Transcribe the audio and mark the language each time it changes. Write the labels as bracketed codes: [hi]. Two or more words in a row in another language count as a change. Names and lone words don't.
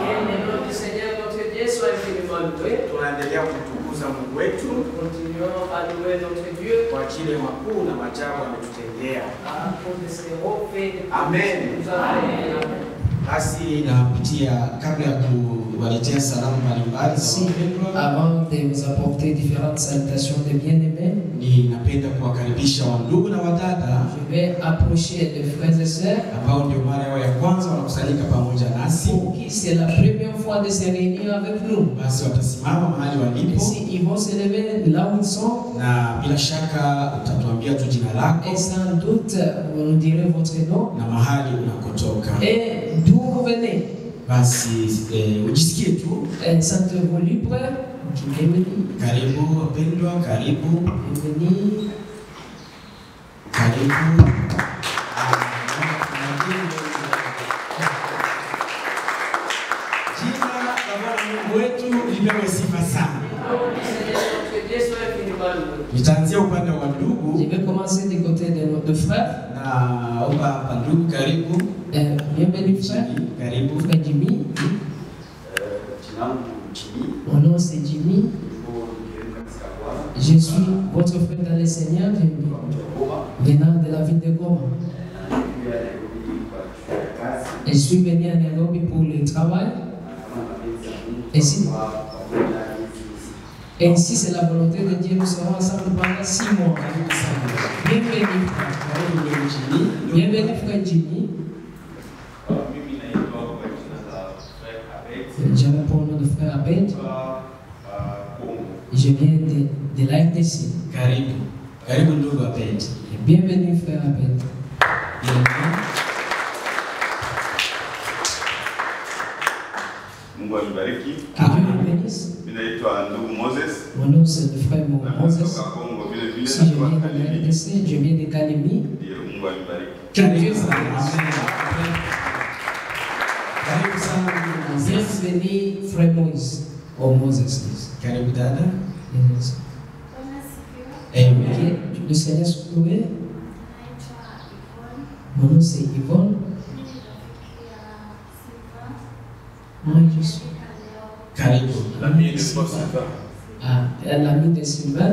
[sw] Tunaendelea kumtukuza Mungu wetu kwa ajili ya makuu na maajabu ametutendea. Amen. Basi napitia kabla ya kuwaletea salamu mbalimbali za wapendwa. [fr] Avant de vous apporter différentes salutations de bien-aimés, [sw] ninapenda kuwakaribisha wandugu na wadada. [fr] Je vais approcher les frères et sœurs [sw] ambao ndio mara yao ya kwanza wanakusanyika pamoja nasi. [fr] Pour qui c'est la première fois de se réunir avec nous. [sw] Basi watasimama mahali walipo. [fr] Ici, ils vont se lever là où ils sont. [sw] Na bila shaka utatuambia tu jina lako. [fr] Et sans doute vous nous direz votre nom. [sw] Na mahali unakotoka. [fr] Et d'où vous venez. [sw] Basi ujisikie tu. [fr] Sentez-vous libre. [sw] Karibu wapendwa, karibu. [fr] Bienvenue. [sw] Karibu. Jina la Bwana Mungu wetu lipewe sifa sana. Nitaanzia upande wa ndugu. [fr] Je vais commencer du côté de nos deux frères. [sw] Na omba ndugu karibu. [fr] Bienvenue frère. [sw] Karibu. [fr] Frère Jimmy. Mon nom c'est Jimmy. Je suis votre frère dans le Seigneur, venant de la ville de Goma. Et je suis venu à Nairobi pour le travail. Ainsi c'est la volonté de Dieu, nous serons ensemble pendant 6 mois. Bienvenue frère. Bienvenue frère Jimmy. Je réponds au nom de frère Abed. Je viens de la RDC. [sw] Karibu. Karibu ndugu Abed. [fr] Bienvenue frère Abed. [sw] Mungu abariki. Mimi naitwa ndugu Moses. [fr] Mon nom c'est le frère Moses. Si je viens de la RDC, je viens de Kalemi. [sw] Mungu abariki. [fr] Que Dieu vous bénisse. Bienvenue frère Moïse. Oh Moses. [sw] Karibu dada. [fr] Amen. Le Seigneur soit loué. Mon nom c'est Yvonne. Moi je suis. Karibu. L'ami de Sylvain. Ah, l'ami de Sylvain.